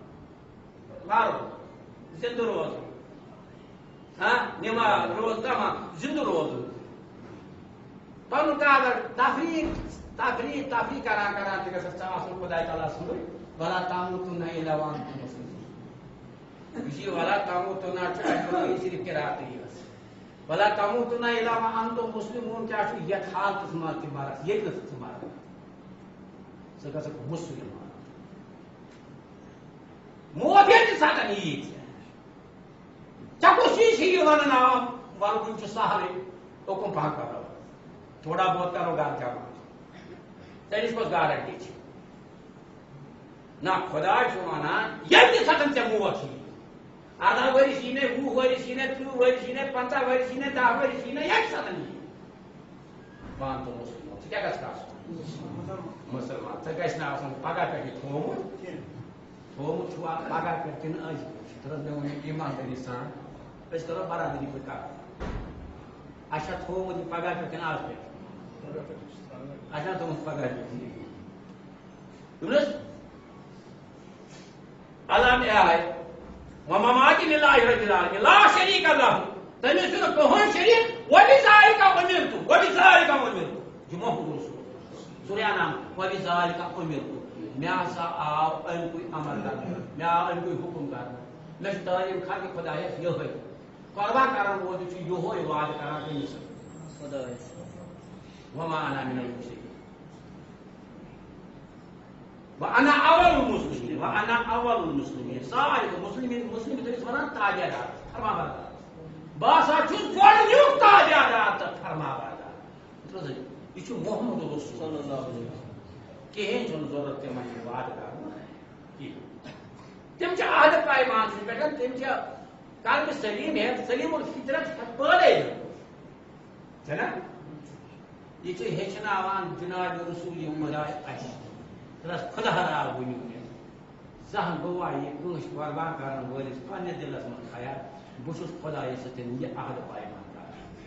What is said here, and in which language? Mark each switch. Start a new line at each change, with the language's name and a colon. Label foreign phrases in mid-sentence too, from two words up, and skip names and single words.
Kashmiri: زِنٛدٕ روزُن نِماز روز تمام زِنٛدٕ روزُن پَنُن کاغذ تفریٖح کران تہِ گژھکھ ژٕ آسُن خۄداے تعالیٰ سُنٛدُے
Arabic: وَلا تَمُوتُنَّ إِلَّا وَأَنتُم مُسْلِمُونَ
Kashmiri: یہِ
Arabic: وَلا تَمُوتُنَّ
Kashmiri: چھُ اَسہِ صرف قِراتٕے یٲژ
Arabic: وَلا تَمُوتُنَّ إِلَّا وَأَنتُم مُسْلِمُونَ
Kashmiri: کیٛاہ چھُ یَتھ حالتَس منٛز تہِ مرکھ ییٚتہِ نہٕ ژٕ مرکھ ژٕ گژھکھ مُسلمان موت ییٚتہِ سَتَن یی ژےٚ کُس چیٖز چھِ یہِ وَنان وَنُن چھُ سہلٕے اوکُن پَہم کرو
Urdu: تھوڑا بہت کرو
Kashmiri: گھر جمع ژےٚ نِش کۄس گارنٹی چھِ نہ خۄداے چھُ وَنان ییٚتہِ سَتَن ژےٚ موت یی 18 ؤرِش یی نے 20 ؤرِش یی نے 30 ؤرِش یی نے 50 ؤرِش یی نے 10 ؤرِش یی نے ییٚتہِ سَتَن یی وَن تہٕ مُسلمان ژٕ کیٛاہ گژھکھ آسُن مُسلمان ژےٚ گژھِ نہٕ آسُن پگاہ پٮ۪ٹھ یہِ تھومُت چھُوا پگاہ پٮ۪ٹھ کِنہٕ أزۍ پٮ۪ٹھ مےٚ ووٚن ایٖماندٲری سان أسۍ کرو برادٔری پٲٹھۍ کَتھ اَسہِ چھا تھومُت یہِ پگاہ پٮ۪ٹھ کِنہٕ آز پٮ۪ٹھ اَسہِ چھا تھومُت پگاہ پٮ۪ٹھ علم آے
Arabic: وَمَمَاتِ لِلَّهِ رَبِّ الْعَالَمِينَ لا شریٖک لَهُ
Kashmiri: تٔمِس چھُنہٕ کٕہٕنۍ شریٖک
Arabic: وَبِذَٰلِکَ أُمِرْتُ
Kashmiri: یہِ محمد رسول سورہ انعام
Arabic: وَبِذَٰلِکَ أُمِرْتُ
Kashmiri: مےٚ ہسا آو اَمہِ کُے عمل کرنہٕ مےٚ آو اَمہِ کُے حُکُم کرنہٕ مےٚ چھُ تعلیٖم خلقہِ خۄدایَس یِہوٚے قۄربان کرن وول چھُ یِہوٚے وعدٕ کران کٔمِس خۄدایَس
Arabic: وَمَا أَنَا مِنَ الْمُشْرِکِیٖنَ وَأَنَا أَوَّلُ الْمُسْلِمِیٖنَ
Kashmiri: سارے مُسلِم تٔمِس وَنان تابعدار فرمابردار بہٕ ہسا چھُس گۄڈٕنیُک تابعدار تہٕ فرمابردار یہِ چھُ محمد رسول کِہیٖنۍ چھُنہٕ ضروٗرت تِمن یہِ وعدٕ کرنُک کِہیٖنۍ تِم چھِ عہدٕ پیمانسٕے پٮ۪ٹھ تِم چھِ قلبِ سلیٖم ہٮ۪تھ سلیٖم الفطرت پٲدے چھنا یہِ چھُ ہیٚچھناوان جِناب رسول خۄداے اَسہِ خۄدا راو ؤنِو مےٚ زانٛہہ گوٚوا یہِ کٲنٛسہِ قۄربان کرن وٲلِس پننِس دِلس منٛز خیال بہٕ چھُس خۄدایس سۭتۍ یہِ عہدٕ پیمان کران